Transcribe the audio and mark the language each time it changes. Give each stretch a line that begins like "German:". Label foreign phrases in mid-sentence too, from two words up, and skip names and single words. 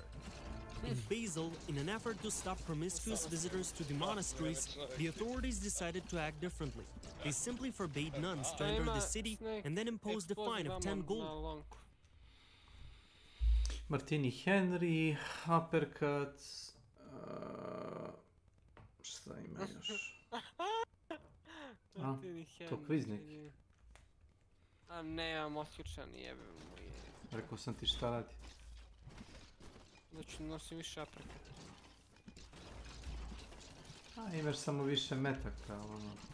English: In Basel, in an effort to stop promiscuous visitors to the monasteries, the authorities decided to act differently. They simply forbade nuns to enter the city and then imposed a fine of 10 gold. Martini Henry, uppercut,
Serbian: šta ima još? To kviz neki. A nemam osjećan, jebim mu je. Rekao sam ti šta radi. Znači nosim više uppercut. Imaš samo više metaka, ono.